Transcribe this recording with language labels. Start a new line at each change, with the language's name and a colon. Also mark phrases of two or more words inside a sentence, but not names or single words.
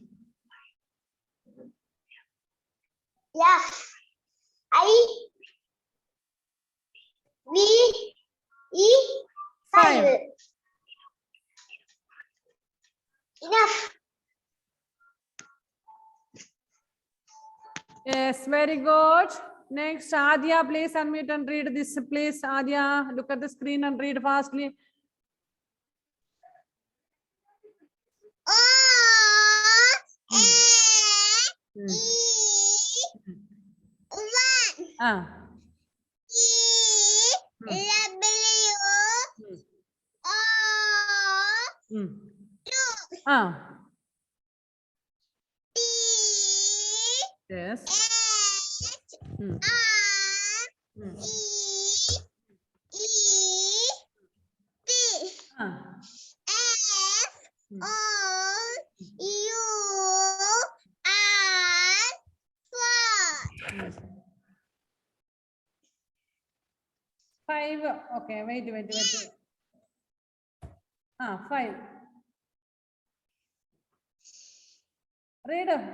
English: F I V E 5. Enough. Yes, very good. Next, Adya, please unmute and read this, please. Adya, look at the screen and read fastly. O Mm. A Mm. E 1 Ah. E Mm. W Mm. O Mm. 2 Ah. T Yes. H Mm. R Mm. E E P Ah. F Mm. O U R 4. Mm. 5. Okay, wait. Ah, 5. Read.